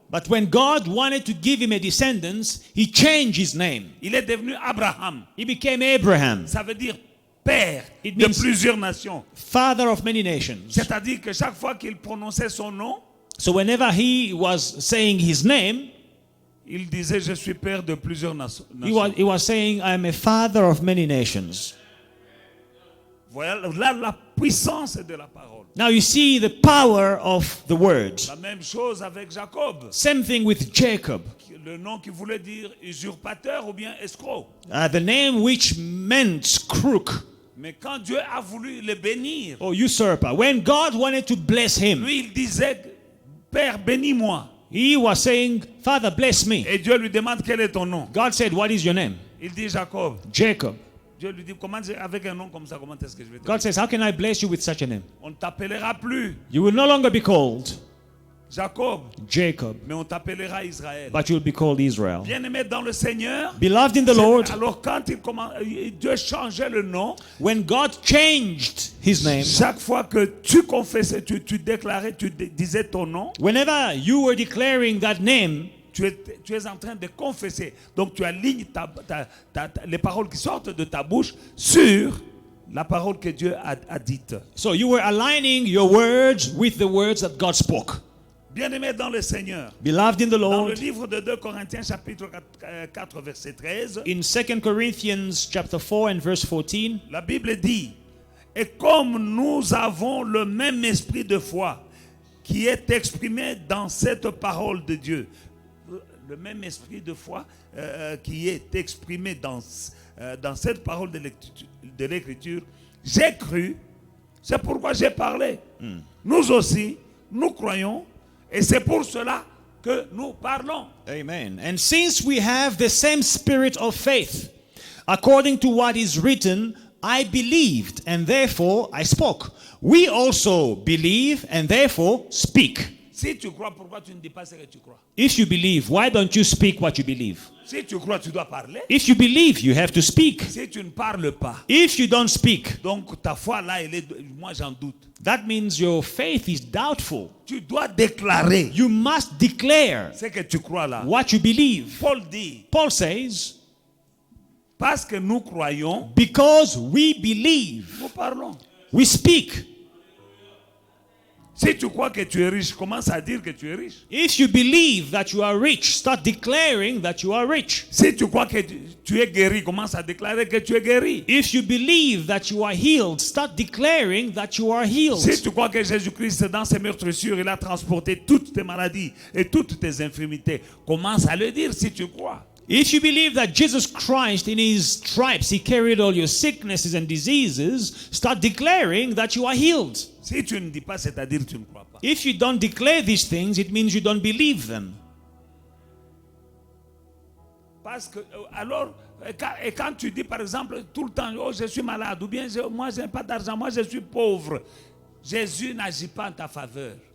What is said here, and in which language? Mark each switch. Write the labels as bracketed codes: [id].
[en] But when God wanted to give him a descendants, he changed his name. [fr] Il est devenu Abraham. [en] He became Abraham, [fr] Ça veut dire père [en] It [fr] de [en] means- [fr] plusieurs nations. [en] father of many nations. [fr] C'est-à-dire que chaque fois qu'il prononçait son nom, [en] So whenever he was saying his name, [fr] il disait je suis père de plusieurs nations. [en] he was saying, I am a father of many nations. [fr] Voilà là la puissance de la parole. [en] Now you see the power of the word. [fr] La même chose avec Jacob, [en] Same thing with Jacob. [fr] le nom qui voulait dire usurpateur ou bien escroc. [en] The name which meant crook [fr] Mais quand Dieu a voulu le bénir, [en] or usurper. When God wanted to bless him, [fr] lui il disait Père bénis-moi. [en] he was saying, Father, bless me. [fr] Et Dieu lui demande quel est ton nom. [en] God said, what is your name? [fr] Il dit Jacob. [en] Jacob. [fr] Dieu lui dit comment avec un nom comme ça, comment est-ce que je vais te [en] God says, how can I bless you with such a name? [fr] On ne t'appellera plus [en] You will no longer be called [fr] Jacob, [en] Jacob, [fr] mais on t'appellera Israël. [en] but you will be called Israel. [fr] Bien-aimé dans le Seigneur, [en] Beloved in the Lord, [fr] alors quand Dieu changeait le nom, [en] when God changed his name, [fr] chaque fois que tu confessais, tu déclarais, tu disais ton nom, [en] whenever you were declaring that name, [fr] tu es en train de confesser. Donc tu alignes les paroles qui sortent de ta bouche sur la parole que Dieu a dite. [en] so you were aligning your words with the words that God spoke. [fr] Bien-aimé dans le Seigneur, [en] Beloved in the [fr] dans le [en] Lord, [fr] livre de 2 Corinthiens chapitre 4 verset 13, [en] in 2 Corinthians chapter 4 and verse 14, [fr] la Bible dit, et comme nous avons le même esprit de foi qui est exprimé dans cette parole de Dieu, le même esprit de foi qui est exprimé dans cette parole de l'Écriture, j'ai cru, c'est pourquoi j'ai parlé. Nous aussi, nous croyons, et c'est pour cela que nous parlons. [en] amen. And since we have the same spirit of faith, according to what is written, I believed and therefore I spoke. We also believe and therefore speak. [fr] Si tu crois, pourquoi tu ne dis pas ce que tu crois? [en] If you believe, why don't you speak what you believe? [fr] Si tu crois, tu dois parler. [en] If you believe, you have to speak. [fr] Si tu ne parles pas, [en] If you don't speak, [fr] donc ta foi là, moi j'en doute. [en] that means your faith is doubtful. [fr] Tu dois déclarer [en] You must declare [fr] ce que tu crois là. [en] what you believe. [fr] Paul dit, [en] Paul says, [fr] parce que nous croyons, [en] because we believe, [fr] nous parlons. [en] we speak. [fr] Si tu crois que tu es riche, commence à dire que tu es riche. [en] If you believe that you are rich, start declaring that you are rich. [fr] Si tu crois que tu es guéri, commence à déclarer que tu es guéri. [en] If you believe that you are healed, start declaring that you are healed. [fr] Si tu crois que Jésus-Christ, dans ses meurtrissures, il a transporté toutes tes maladies et toutes tes infirmités, commence à le dire si tu crois. [en] If you believe that Jesus Christ, in his stripes, he carried all your sicknesses and diseases, start declaring that you are healed. [fr] Si tu ne dis pas, c'est-à-dire que tu ne crois pas. [en] If you don't declare these things, it means you don't believe them. [fr] Parce que, alors, quand tu dis par exemple tout le temps, oh je suis malade, ou bien moi je n'ai pas d'argent, moi je suis pauvre, Jésus n'agit pas en ta faveur.